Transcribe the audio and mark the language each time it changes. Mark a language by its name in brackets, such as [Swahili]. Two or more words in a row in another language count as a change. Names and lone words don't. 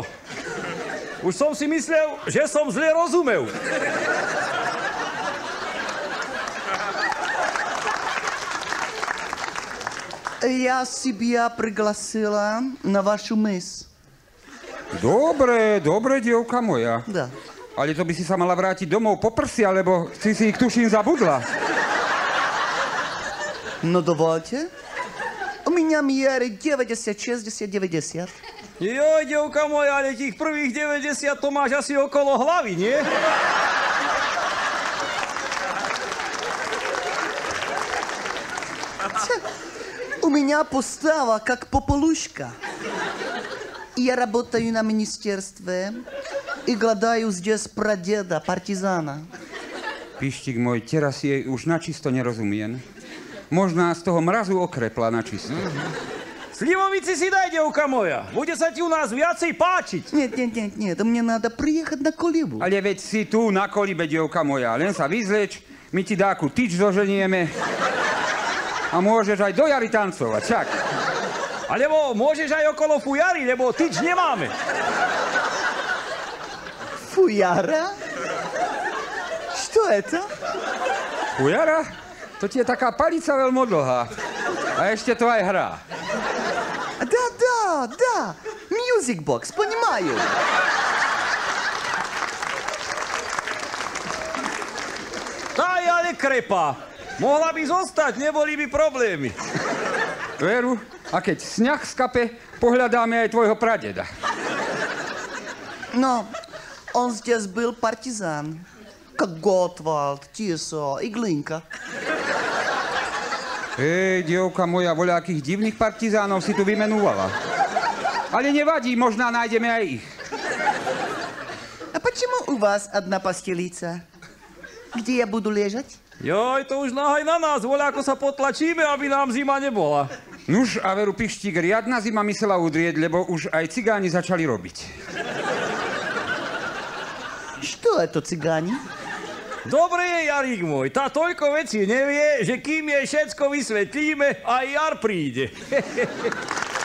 [Slovak] Už som si myslel, že som zle rozumel. [Russian] Я себя пригласила на вашу мыс. [Slovak] Dobre, dievka moja. [Russian] Да. [Slovak] Ale to by si sa mala vrátiť domov po prsi, alebo si ich tuším zabudla. [Russian] Ну давайте. У меня меры 90, 60, 90. [Slovak] Joj, dievka moja, ale tých prvých 90 to máš asi okolo hlavy, nie? [Russian] У меня постава как попелушка. Я работаю на министерстве и гладаю здесь прадеда, партизана. [Slovak] Pištík môj, teraz jej už načisto nerozumiem. Možná z toho mrazu okrepla načisto. Slivovici si daj, dievka moja. Bude sa ti u nás viacej páčiť. [Russian] Нет, мне надо приехать на колибу. [Slovak] Ale veď si tu na kolibe, dievka moja. Len sa vyzleč, my ti dáku tyč zoženieme a môžeš aj do jary tancovať, však. Alebo môžeš aj okolo fujary, lebo tyč nemáme. [Russian] Фуяра? Что это? [Slovak] Fujara? To ti je taká palica veľmi dlhá. A ešte to aj hrá. [Russian] Да, [English] Music Box, [Russian] понимаю. [Slovak] nekrepa. Mohla by zostať, neboli by problémy. Veru, a keď sňah skape, pohľadáme aj tvojho pradeda. [Russian] Но он здесь был партизан. Как Готвальд, Тисо и Глинка. [Slovak] Ej, dievka moja, voľakých divných partizánov si tu vymenovala. Ale nevadí, možná nájdeme aj ich. [Russian] А почему у вас одна постелица? Где я буду лежать? [Slovak] Joj, to už nahaj na nás, voľako sa potlačíme, aby nám zima nebola. Nuž, a veru, Pištík, riadna zima myslela udrieť, lebo už aj cigáni začali robiť. [Russian] Что это цыгане? [Slovak] Dobre je, Jarík môj, tá toľko vecí nevie, že kým jej všetko vysvetlíme, aj jar príde.